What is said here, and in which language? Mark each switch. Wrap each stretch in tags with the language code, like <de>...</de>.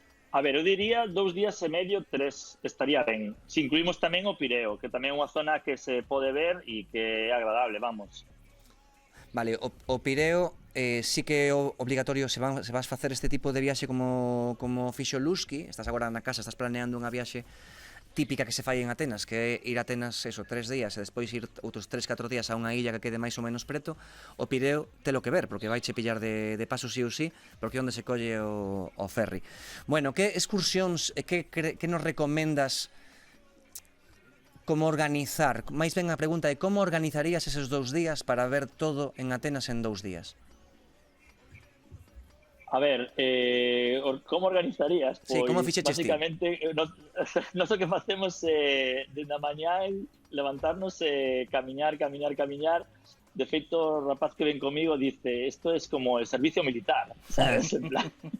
<gl>A ver, eu diría 2 días e medio, 3 estaría ben. Si incluímos tamén o Pireo, que tamén é unha zona que se pode ver e que é agradable, vamos. Vale, o Pireo sí que é obligatorio se vas facer este tipo de viaxe como fixo Lusky. Estás agora na casa, estás planeando unha viaxe típica que se fai en Atenas, que é ir a Atenas 3 días e despois ir outros 3-4 días a unha illa que quede máis ou menos preto. O Pireo telo que ver, porque vaiche pillar de paso sí ou sí, porque é onde se colle o ferry. Bueno, que excursións e que nos recomendas como organizar? Mais ben a pregunta é como organizarías eses 2 días para ver todo en Atenas en 2 días? A ver, como organizarías? Sí, como fixeches ti? Básicamente, nos o que facemos desde a mañá levantarnos, camiñar. De feito, o rapaz que ven comigo dice,</gl> <es>esto es como el servicio militar, ¿sabes?</es> <gl>En plan.</gl>